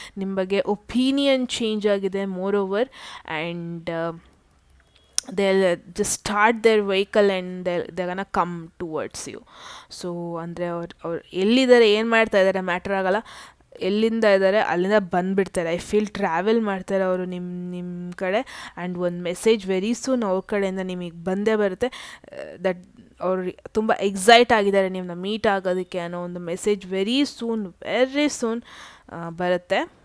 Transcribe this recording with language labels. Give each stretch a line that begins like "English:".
Kannada: ನಿಮ್ಮ ಬಗ್ಗೆ opinion change ಆಗಿದೆ more over.
English: And they'll just start their vehicle and they're gonna come towards you.
Kannada: So ಅಂದರೆ ಅವ್ರು ಎಲ್ಲಿದ್ದಾರೆ, ಏನು ಮಾಡ್ತಾ ಇದ್ದಾರೆ ಮ್ಯಾಟ್ರ್ ಆಗಲ್ಲ, ಎಲ್ಲಿಂದ ಇದ್ದಾರೆ ಅಲ್ಲಿಂದ ಬಂದುಬಿಡ್ತಾರೆ.
English: I feel
Kannada: ಟ್ರಾವೆಲ್ ಮಾಡ್ತಾರೆ ಅವರು ನಿಮ್ಮ ಕಡೆ. ಆ್ಯಂಡ್ ಒಂದು ಮೆಸೇಜ್ ವೆರಿ ಸೂನ್ ಅವ್ರ ಕಡೆಯಿಂದ ನಿಮಗೆ ಬಂದೇ ಬರುತ್ತೆ. ದಟ್ ಅವ್ರು ತುಂಬ ಎಕ್ಸೈಟ್ ಆಗಿದ್ದಾರೆ ನಿಮ್ಮನ್ನ ಮೀಟ್ ಆಗೋದಕ್ಕೆ ಅನ್ನೋ ಒಂದು ಮೆಸೇಜ್ ವೆರಿ ಸೂನ್ ಬರುತ್ತೆ.